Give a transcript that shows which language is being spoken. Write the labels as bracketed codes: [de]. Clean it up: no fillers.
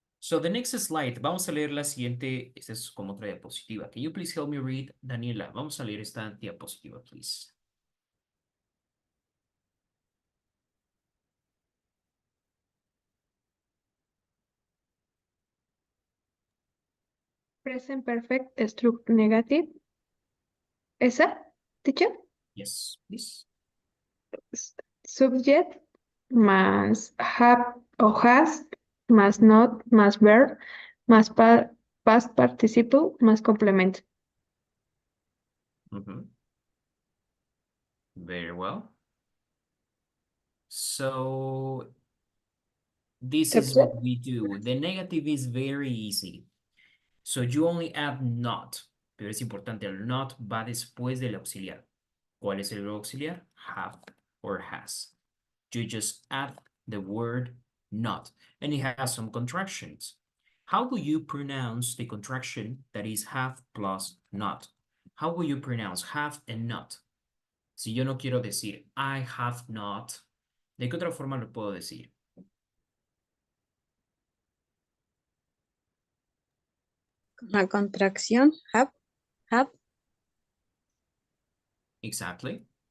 [en] So the next slide, [es] vamos a leer la siguiente, esta es como otra diapositiva. [en] Can you please help me read, Daniela? [es] Vamos a leer esta diapositiva, please. [en] Present perfect struct negative. [es] ¿Esa, teacher? [en] Yes, please. Subject más have o has más not más verb más past participle más complemento. Mhm. Very well. So this is what we do. The negative is very easy. So you only add not, [es] pero es importante, el not va después del auxiliar. ¿Cuál es el verbo auxiliar? [en] Have or has. You just add the word not, and it has some contractions. How will you pronounce the contraction that is have plus not? How will you pronounce have and not? [es] Si yo no quiero decir [en] I have not, [es] ¿de qué otra forma lo puedo decir? La contracción, have. [en] Exactly.